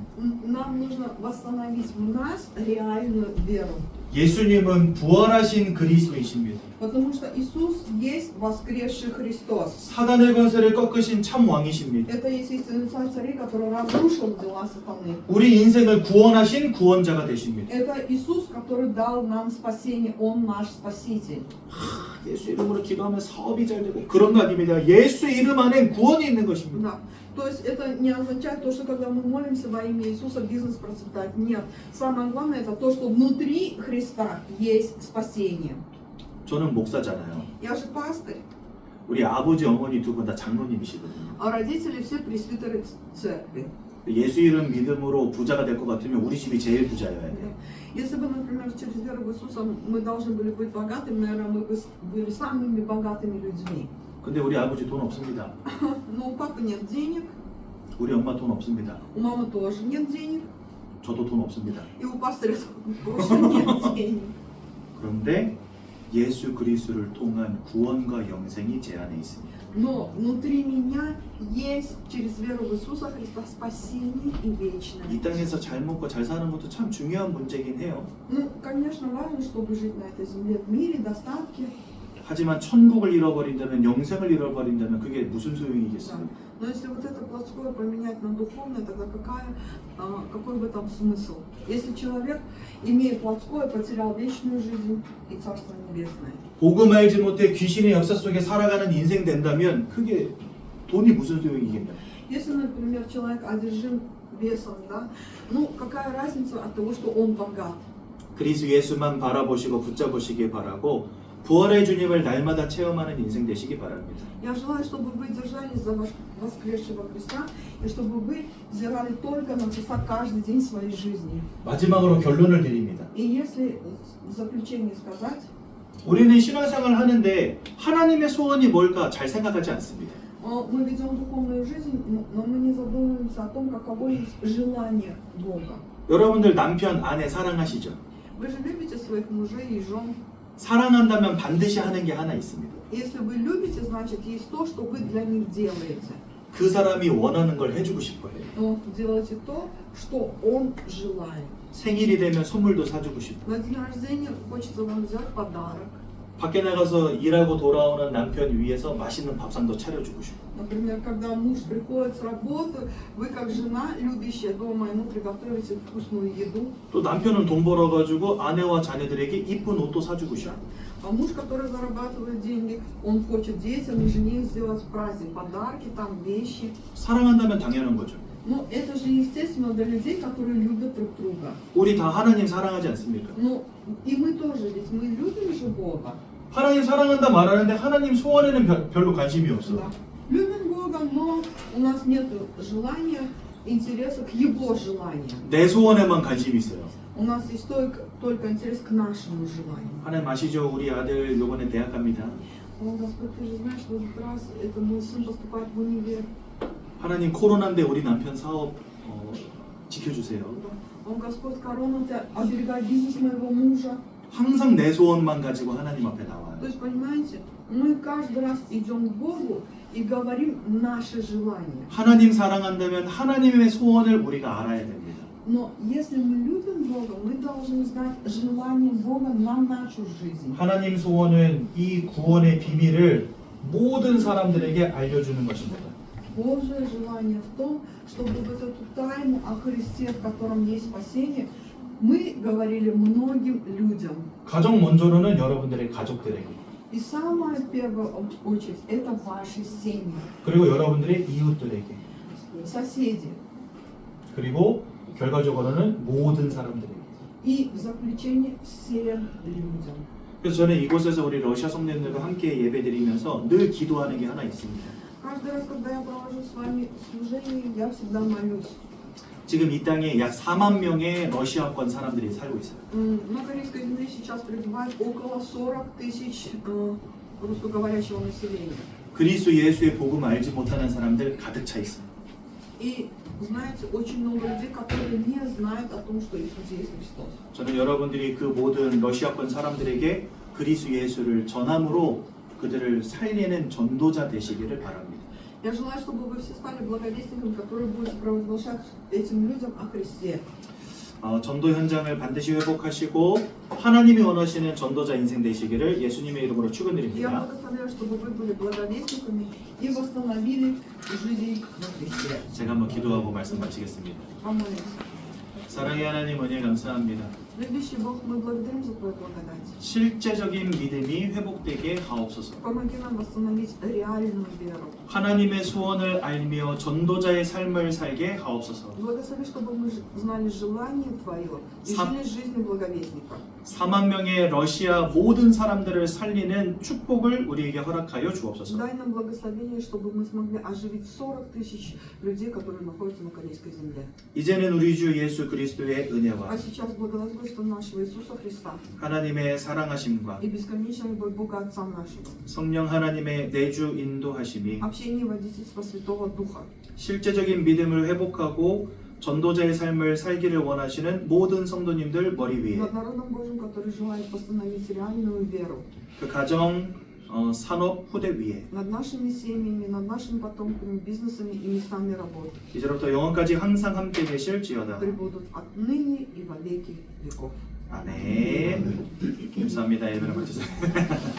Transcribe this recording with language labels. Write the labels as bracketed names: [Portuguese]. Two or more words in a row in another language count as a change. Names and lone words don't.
[Russian] Нам нужно восстановить в нас реальную веру. [Korean] 예수님은 부활하신 그리스도이십니다. [Russian] Потому что Иисус есть воскресший Христос. [Korean] 사단의 권세를 꺾으신 참 왕이십니다. [Russian] Это есть истинный царь царей, который разрушил дела сатаны. [Korean] 우리 인생을 구원하신 구원자가 되십니다. [Russian] Это Иисус, который дал нам спасение, Он наш Спаситель. [Korean] 예수 이름으로 기도하면 사업이 잘 되고 그런 거 아닙니다. 예수 이름 안에 구원이 있는 것입니다. [Russian] Да. То есть это не означает то, что когда мы молимся во имя Иисуса, бизнес процветает. Нет. Самое главное это то, что внутри Христа есть спасение. [Korean] 저는 목사잖아요. [Russian] Я же пастырь, [Korean] 우리 아버지 어머니 두 분 다 장로님이시거든요. [Russian] а родители все пресвитеры церкви. [Korean] 예수 이름 믿음으로 부자가 될 것 같으면 우리 집이 제일 부자여야 돼요. [Russian] Если бы, например, через веру в Иисуса мы должны были быть богатыми, наверное, мы бы были самыми богатыми людьми. [Korean] 근데 우리 아버지 돈 없습니다. [Russian] Но у папы нет денег, [Korean] 우리 엄마 돈 없습니다. [Russian] у мамы тоже нет денег, [Korean] 저도 돈 없습니다. [Russian] и у пастыря тоже нет денег. [Korean] 그런데 예수 그리스도를 통한 구원과 영생이 제 안에 있습니다. [Russian] Но внутри меня есть через веру в Иисуса Христа спасение и вечное. [Korean] 이 땅에서 잘 먹고 잘 사는 것도 참 중요한 문제긴 해요. [Russian] Ну, конечно, важно, чтобы жить на этой земле в мире, достатке. [Korean] 하지만 천국을 잃어버린다면, 영생을 잃어버린다면 그게 무슨 [Russian] Да. [Korean] 소용이겠습니까? [Russian] Но если вот это плотское поменять на духовное, тогда какой в этом смысл? Если человек, имея плотское, потерял вечную жизнь и Царство Небесное. [Korean] 복음 알지 못해 귀신의 역사 속에 살아가는 인생 된다면 그게 돈이 무슨 소용이겠냐? [Russian] Если, например, человек одержим бесом, да, ну какая разница от того, что он богат? [Korean] 그리스도 예수만 바라보시고 붙잡으시길 바라고 부활의 주님을 날마다 체험하는 인생 되시기 바랍니다. [Russian] Я желаю, чтобы вы держались за воскресшего Христа, и чтобы вы взирали только на Христа каждый день своей жизни. [Korean] 마지막으로 결론을 드립니다. [Russian] И если в заключение сказать, [Korean] 우리는 신앙생활을 하는데 하나님의 소원이 뭘까 잘 생각하지 않습니다. [Russian] мы ведем духовную жизнь, но мы не задумываемся о том, каково есть желание Бога. [Korean] 여러분들 남편, 아내 사랑하시죠? [Russian] Вы же любите своих мужей и жен. [Korean] 사랑한다면 반드시 하는 게 하나 있습니다. [Russian] Если вы любите, значит есть то, что вы для них делаете. [Korean] 그 사람이 원하는 걸 해주고 싶어요. [Russian] Но делайте то, что он желает. [Korean] 생일이 되면 선물도 사주고 싶고 [Russian] На день рождения хочется вам взять подарок. [Korean] 밖에 나가서 일하고 돌아오는 남편 위해서 맛있는 밥상도 차려주고 싶고 [Russian] Например, когда муж приходит с работы, вы как жена, любящая дома, ему приготовите вкусную еду. [Korean] 또 남편은 돈 벌어가지고 아내와 자녀들에게 이쁜 옷도 사주고 싶고 [Russian] А муж, который зарабатывает деньги, он хочет детям и жене сделать праздник, подарки, там, вещи. [Korean] 사랑한다면 당연한 거죠. [Russian] Но это же естественно для людей, которые любят друг друга. [Korean] 우리 다 하나님 사랑하지 않습니까? [Russian] Ну, и мы тоже, ведь мы любим же Бога. [Korean] 하나님 사랑한다 말하는데 하나님 소원에는 별로 관심이 없어. [Russian] Да. Любим Бога, но у нас нет желания, интереса к Его желаниям. [Korean] 내 소원에만 관심이 있어요. [Russian] У нас есть только интерес к нашему желанию. [Korean] 하나님 아시죠? 우리 아들 요번에 대학 갑니다. [Russian] О, Господь, ты же знаешь, что в этот раз это мой сын поступает в универ. [Korean] 하나님 코로나인데 우리 남편 사업 지켜주세요. [Russian] О, Господь, корона, ты оберегай бизнес моего мужа. [Korean] 항상 내 소원만 가지고 하나님 앞에 나와요. [Russian] То есть, понимаете, мы каждый раз идем к Богу и говорим наши желания. [Korean] 하나님 사랑한다면 하나님의 소원을 우리가 알아야 됩니다. [Russian] Но если мы любим Бога, мы должны знать желание Бога на нашу жизнь. [Korean] 하나님 소원은 이 구원의 비밀을 모든 사람들에게 알려주는 것입니다. [Russian] Божье желание в том, чтобы вот эту тайну о Христе, в котором есть спасение, мы говорили многим людям. [Korean] 가장 먼저로는 여러분들의 가족들에게 [Russian] И самое первое очередь это ваши семьи, [Korean] 그리고 여러분들의 이웃들에게 [Russian] соседи. [Korean] 그리고 결과적으로는 모든 사람들에게. [Russian] И в заключение всем людям. [Korean] 그래서 저는 이곳에서 우리 러시아 성도님들과 함께 예배드리면서 늘 기도하는 게 하나 있습니다. [Russian] Каждый раз, когда я провожу с вами служение, я всегда молюсь. [Korean] 지금 이 땅에 약 4만 명의 러시아권 사람들이 살고 있어요. [Russian] На корейской земле сейчас пребывает около 40 тысяч русскоговорящего населения. [Korean] 그리스도 예수의 복음 알지 못하는 사람들 가득 차 있어요. [Russian] И знаете, очень много людей, которые не знают о том, что Иисус есть Христос. [Korean] 저는 여러분들이 그 모든 러시아권 사람들에게 그리스도 예수를 전함으로 그들을 살리는 전도자 되시기를 바랍니다. [Russian] Я желаю, чтобы вы все стали благовестниками, которые будут провозглашать этим людям о Христе. [Korean] 전도 현장을 반드시 회복하시고 하나님이 원하시는 전도자 인생 되시기를 예수님의 이름으로 [Russian] Я [Korean] 축원드립니다. [Russian] благословляю, чтобы вы были благовестниками и восстановили жизнь во Христе. [Korean] 제가 한번 기도하고 말씀 마치겠습니다. [Russian] Помолимся. [Korean] 사랑의 하나님 은혜 감사합니다. [Russian] Любящий Бог, мы благодарим за Твою благодать. [Korean] 실제적인 믿음이 회복되게 하옵소서. [Russian] Помоги нам восстановить реальную веру. [Korean] 하나님의 소원을 알며 전도자의 삶을 살게 하옵소서. [Russian] Благослови, чтобы мы знали желание Твое и жили жизнью благовестника. [Korean] 4만 명의 러시아 모든 사람들을 살리는 축복을 우리에게 허락하여 주옵소서. [Russian] Дай нам благословение, чтобы мы смогли оживить 40 тысяч людей, которые находятся на корейской земле. [Korean] 이제는 우리 주 예수 그리스도의 은혜와 [Russian] А сейчас благословенство нашего Иисуса Христа [Korean] 하나님의 사랑하심과 [Russian] и бесконечная любовь Бога Отца нашего, [Korean] 성령 하나님의 내주 인도하심이 [Russian] общение и водительство Святого Духа, [Korean] 실제적인 믿음을 회복하고 전도자의 삶을 살기를 원하시는 모든 성도님들 머리 위에 [Russian] над народом Божьим, который желает восстановить реальную веру, [Korean] 그 가정, 산업, 후대 위에 [Russian] над нашими семьями, над нашими потомками, бизнесами и местами работы, [Korean] 이제부터 영원까지 항상 함께 계실지어다. [Russian] пребудут отныне и во веки веков. [Korean] 아멘. 감사합니다. 예배를 마치겠습니다.